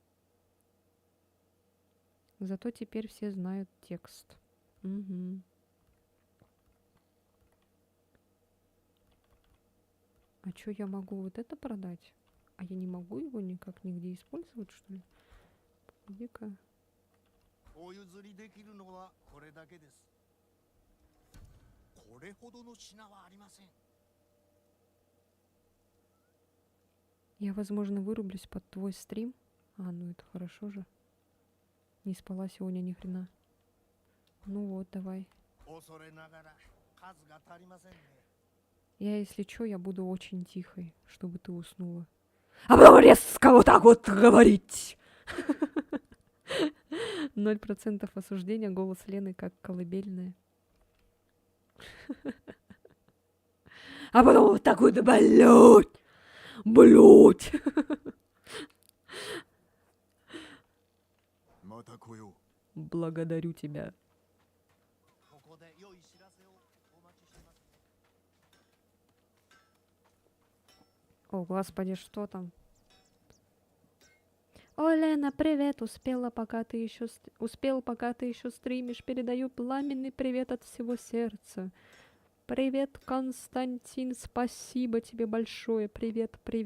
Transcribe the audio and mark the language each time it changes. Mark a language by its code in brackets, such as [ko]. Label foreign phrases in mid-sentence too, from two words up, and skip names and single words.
[ru] Зато теперь все знают текст. Угу. А чё, я могу вот это продать? А я не могу его никак нигде использовать, что ли? Погоди-ка. [ja] お譲りできるのはこれだけです。これほどの品はありません。 [ru] Я, возможно, вырублюсь под твой стрим. А, ну это хорошо же. Не спала сегодня ни хрена. Ну вот, давай. [ja] 恐れながら数が足りませんね。 [ru] Я, если чё, я буду очень тихой, чтобы ты уснула. А потом резко вот так вот говорить. 0% осуждения, голос Лены как колыбельная. А потом вот так вот, блядь! Блядь! [ja] また来よう。 [ru] Благодарю тебя. [ja] ここで良い知らせをお待ちしてますね。 [ru] О, господи, что там? О, Лена, привет! Успел, пока ты еще стримишь. Передаю пламенный привет от всего сердца. Привет, Константин, спасибо тебе большое.